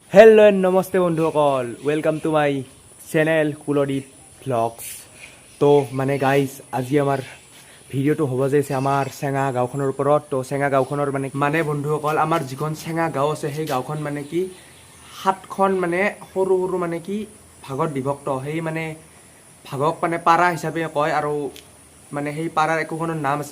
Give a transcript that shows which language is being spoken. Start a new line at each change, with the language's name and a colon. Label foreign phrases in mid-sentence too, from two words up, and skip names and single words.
English: Hello and namaste बंधुসকল Welcome to my channel Kuldeep Vlogs.
Assamese: তো মানে গাইচ আজি আমাৰ ভিডিঅ'টো হ'ব যাইছে আমাৰ চেঙা গাঁওখনৰ ওপৰত। তো চেঙা গাঁওখনৰ মানে বন্ধুসকল আমাৰ যিখন চেঙা গাঁও আছে সেই গাঁওখন মানে কি সাতখন মানে সৰু সৰু মানে কি ভাগত বিভক্ত। সেই মানে ভাগক মানে পাৰা হিচাপে কয় আৰু মানে সেই পাৰাৰ একোখনৰ নাম আছে।